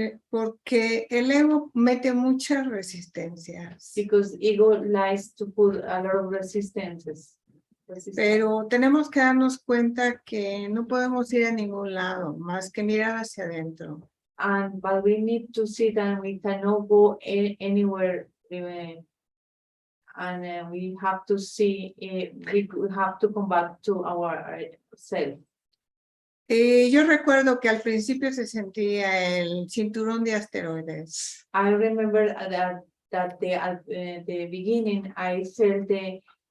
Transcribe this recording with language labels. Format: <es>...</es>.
<es>Porque el ego mete muchas resistencias,</es> <en>Because ego likes to put a lot of resistances.</en> <es>pero tenemos que darnos cuenta que no podemos ir a ningún lado más que mirar hacia adentro.</es> <en>But we need to see that we cannot go anywhere, and we have to see. We have to come back to our self.</en> <es>Yo recuerdo que al principio se sentía el cinturón de asteroides.</es> <en>I remember that the beginning I felt the</en>